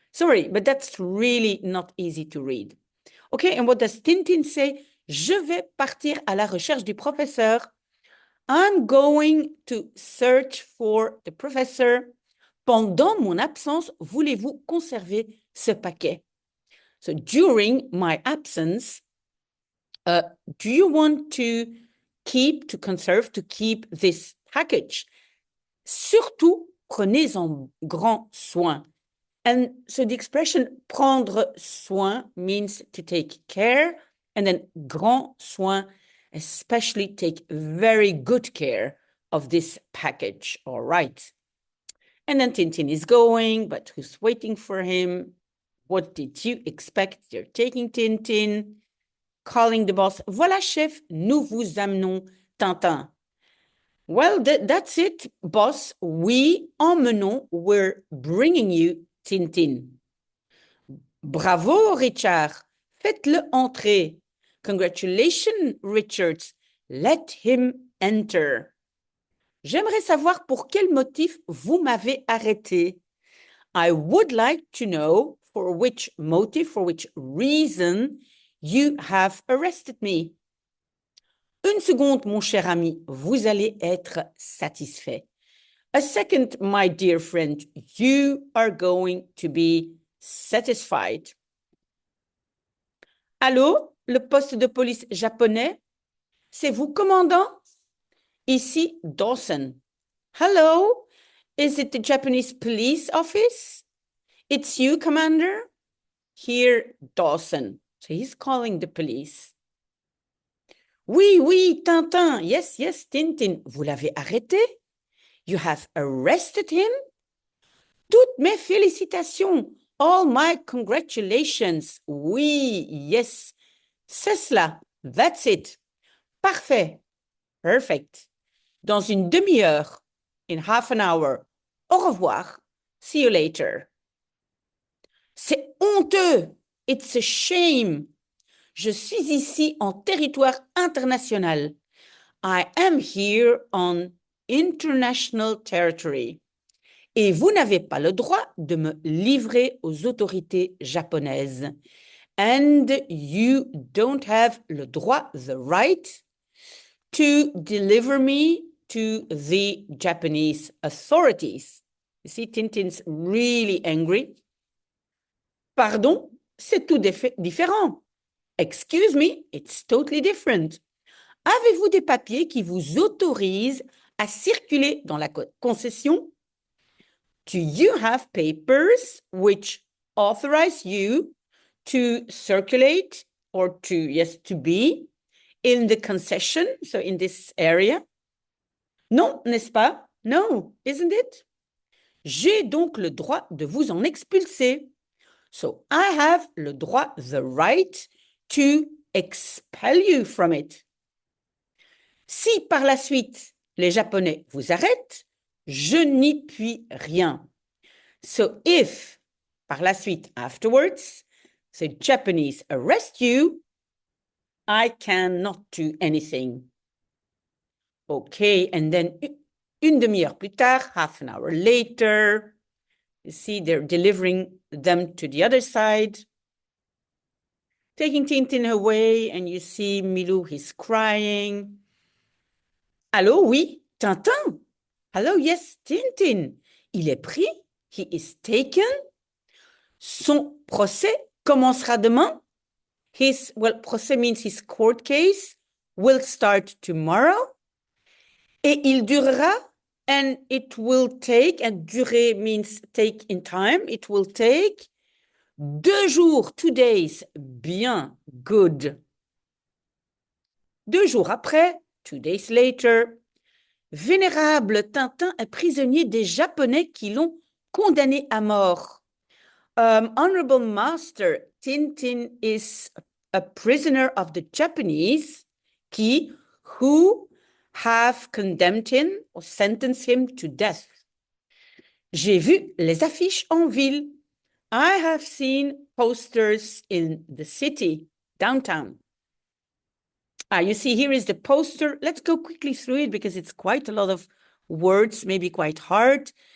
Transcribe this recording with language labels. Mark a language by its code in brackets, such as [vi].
[en] Sorry, but that's really not easy to read. Okay, and what does Tintin say? [fr] Je vais partir à la recherche du professeur. [en] I'm going to search for the professor. [fr] Pendant mon absence, voulez-vous conserver ce paquet? [en] So during my absence, do you want to conserve, to keep this package? [fr] Surtout, prenez-en grand soin. [en] And so the expression prendre soin means to take care, and then grand soin, especially take very good care of this package. All right. And then Tintin is going, but who's waiting for him? What did you expect? They're taking Tintin, calling the boss. [fr] Voilà, chef, nous vous amenons Tintin. [en] Well, that's it, boss. We emmenons, we're bringing you Tintin. [fr] Bravo, Richard. Faites-le entrer. [en] Congratulations, Richard. Let him enter. [fr] J'aimerais savoir pour quel motif vous m'avez arrêté. [en] I would like to know for which motive, for which reason you have arrested me. [fr] Une seconde, mon cher ami, vous allez être satisfait. [en] A second, my dear friend, you are going to be satisfied. [fr] Allô, le poste de police japonais? C'est vous, commandant? Ici, Dawson. [en] Hello, is it the Japanese police office? It's you, Commander? Here, Dawson. So he's calling the police. [fr] Oui, oui, Tintin. [en] Yes, yes, Tintin. [fr] Vous l'avez arrêté? [en] You have arrested him? [fr] Toutes mes félicitations. [en] All my congratulations. Oui, yes. [fr] C'est cela. [en] That's it. Parfait. Perfect. [fr] Dans une demi-heure. [en] In half an hour. [fr] Au revoir. [en] See you later. [fr] C'est honteux. [en] It's a shame. [fr] Je suis ici en territoire international. [en] I am here on international territory. [fr] Et vous n'avez pas le droit de me livrer aux autorités japonaises. [en] And you don't have le droit, the right, to deliver me to the Japanese authorities. You see, Tintin's really angry. [fr] Pardon, c'est tout différent. [en] Excuse me, it's totally different. [fr] Avez-vous des papiers qui vous autorisent à circuler dans la concession? [en] Do you have papers which authorize you to circulate or to be in the concession, so in this area? [fr] Non, n'est-ce pas? [en] No, isn't it? [fr] J'ai donc le droit de vous en expulser. [en] So I have le droit, the right, to expel you from it. [fr] Si par la suite, les Japonais vous arrêtent, je n'y puis rien. [en] So if, [fr] par la suite, [en] afterwards, the Japanese arrest you, I cannot do anything. Okay, and then [fr] une demi-heure plus tard, [en] half an hour later, you see they're delivering them to the other side, taking Tintin away, and you see Milou, he's crying. [fr] Allô, oui, Tintin? [en] Hello, yes, Tintin. [fr] Il est pris? [en] He is taken? [fr] Son procès commencera demain? [en] His, well, procès means his court case will start tomorrow. [fr] Et il durera, [en] and it will take, and durer means take in time, it will take 2 jours, 2 days, bien, good. [fr] 2 jours après, [en] 2 days later, [fr] Vénérable Tintin est prisonnier des Japonais qui l'ont condamné à mort. [en] Honorable Master, Tintin is a prisoner of the Japanese who have condemned him or sentenced him to death. [fr] J'ai vu les affiches en ville. [en] I have seen posters in the city, downtown. You see, here is the poster. Let's go quickly through it because it's quite a lot of words, maybe quite hard.